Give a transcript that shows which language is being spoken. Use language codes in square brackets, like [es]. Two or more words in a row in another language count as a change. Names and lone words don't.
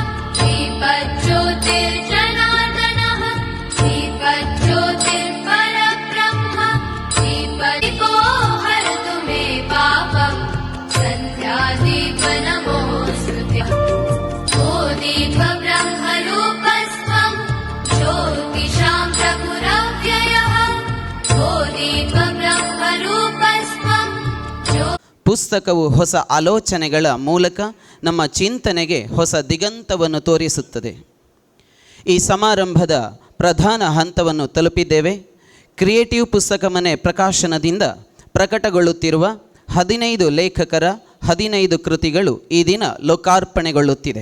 [sa] दीपज्योतिर्जनार्दनः, दीपज्योतिर्परब्रह्म, दीपो हरतु मे पापं, सन्ध्यादीपनमोस्तुते, ओ दीप ब्रह्मरूपस्त्वं, ज्योतिषां प्रभुरव्ययः, ओ दीप ब्रह्मरूपस्त्वं. [kn] ಪುಸ್ತಕವು ಹೊಸ ಆಲೋಚನೆಗಳ ಮೂಲಕ ನಮ್ಮ ಚಿಂತನೆಗೆ ಹೊಸ ದಿಗಂತವನ್ನು ತೋರಿಸುತ್ತದೆ. ಈ ಸಮಾರಂಭದ ಪ್ರಧಾನ ಹಂತವನ್ನು ತಲುಪಿದ್ದೇವೆ. ಕ್ರಿಯೇಟಿವ್ ಪುಸ್ತಕ ಮನೆ ಪ್ರಕಾಶನದಿಂದ ಪ್ರಕಟಗೊಳ್ಳುತ್ತಿರುವ 15 ಲೇಖಕರ 15 ಕೃತಿಗಳು ಈ ದಿನ ಲೋಕಾರ್ಪಣೆಗೊಳ್ಳುತ್ತಿದೆ.